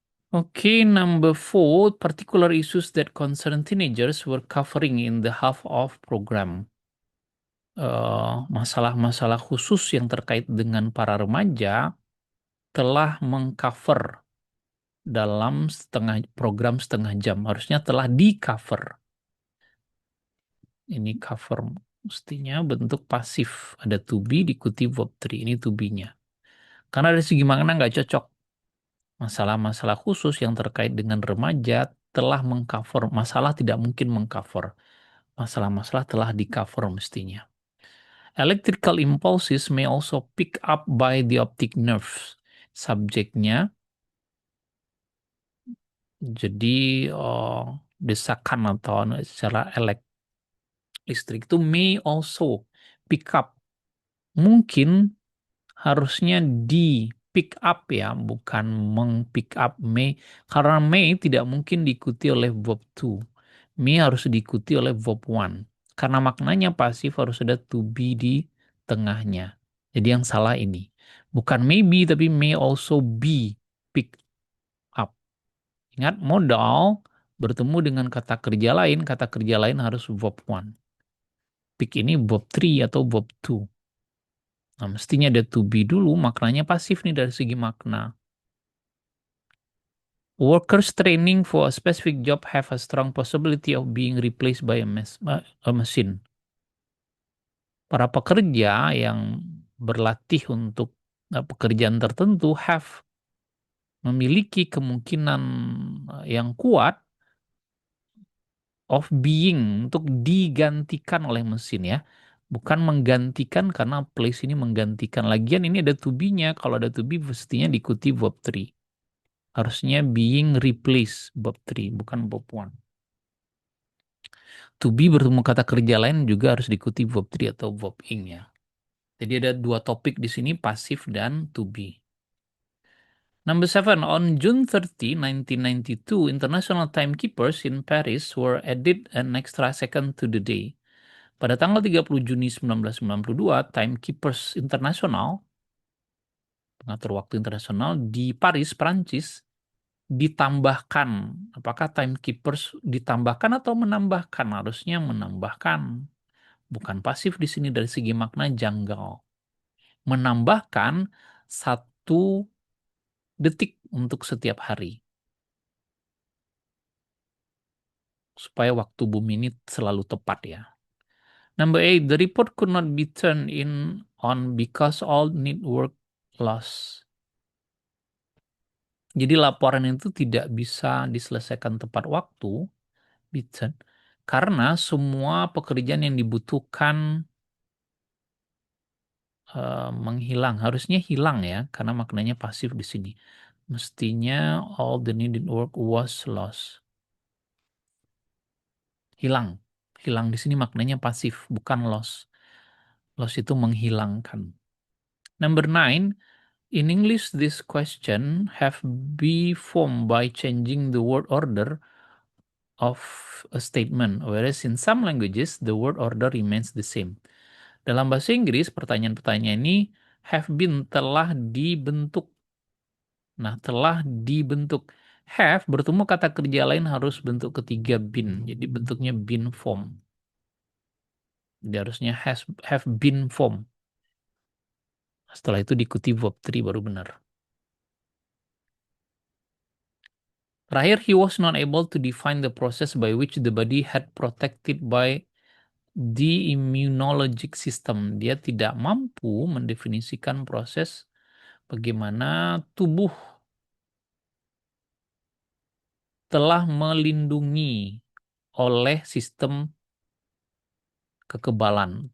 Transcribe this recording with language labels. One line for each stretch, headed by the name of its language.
English: Okay, number 4, particular issues that concern teenagers were covering in the half of program.
Indonesian: Masalah-masalah khusus yang terkait dengan para remaja telah mengcover dalam program setengah jam. Harusnya telah di-cover. Ini cover mestinya bentuk pasif. Ada to be diikuti verb 3. Ini to be-nya. Karena dari segi makna nggak cocok. Masalah-masalah khusus yang terkait dengan remaja telah mengcover. Masalah tidak mungkin mengcover. Masalah-masalah telah di-cover mestinya.
English: Electrical impulses may also pick up by the optic nerves.
Indonesian: Subjeknya, jadi desakan atau secara listrik itu
English: may also pick up.
Indonesian: Mungkin harusnya di pick up ya, bukan meng-pick up may. Karena may tidak mungkin diikuti oleh verb to. May harus diikuti oleh verb one. Karena maknanya pasif harus ada to be di tengahnya. Jadi yang salah ini. Bukan
English: maybe
Indonesian: tapi
English: may also be pick up.
Indonesian: Ingat modal bertemu dengan kata kerja lain harus verb one. Pick ini verb three atau verb two. Nah, mestinya ada to be dulu, maknanya pasif nih dari segi makna.
English: Workers training for a specific job have a strong possibility of being replaced by a machine.
Indonesian: Para pekerja yang berlatih untuk pekerjaan tertentu memiliki kemungkinan yang kuat
English: of being
Indonesian: untuk digantikan oleh mesin ya. Bukan menggantikan karena place ini menggantikan. Lagian ini ada to be-nya. Kalau ada to be mestinya diikuti verb 3. Harusnya
English: being replaced
Indonesian: verb 3, bukan verb 1. To be bertemu kata kerja lain juga harus diikuti verb 3 atau verb ing ya. Jadi ada dua topik di sini, pasif dan to be.
English: Number 7, on June 30, 1992, international timekeepers in Paris were added an extra second to the day.
Indonesian: Pada tanggal 30 Juni 1992, timekeepers internasional, pengatur waktu internasional di Paris, Prancis, ditambahkan. Apakah timekeepers ditambahkan atau menambahkan? Harusnya menambahkan. Bukan pasif di sini dari segi makna janggal. Menambahkan 1 detik untuk setiap hari. supaya waktu bumi ini selalu tepat ya.
English: Number 8, the report could not be turned in on because all network lost.
Indonesian: Jadi laporan itu tidak bisa diselesaikan tepat waktu, Bitsen, karena semua pekerjaan yang dibutuhkan menghilang. Harusnya hilang ya, karena maknanya pasif di sini. Mestinya
English: all the needed work was lost.
Indonesian: Hilang. Hilang di sini maknanya pasif, bukan lost.
English: Loss
Indonesian: itu menghilangkan.
English: Number 9, in English this question have be formed by changing the word order of a statement, whereas in some languages the word order remains the same.
Indonesian: Dalam bahasa Inggris, pertanyaan-pertanyaan ini
English: have been
Indonesian: telah dibentuk. Nah, telah dibentuk. Have bertemu kata kerja lain harus bentuk ketiga been. Jadi bentuknya
English: been form.
Indonesian: Jadi harusnya
English: have been form.
Indonesian: Setelah itu diikuti verb 3 baru benar.
English: Terakhir, he was not able to define the process by which the body had protected by the immunologic system.
Indonesian: Dia tidak mampu mendefinisikan proses bagaimana tubuh telah melindungi oleh sistem kekebalan.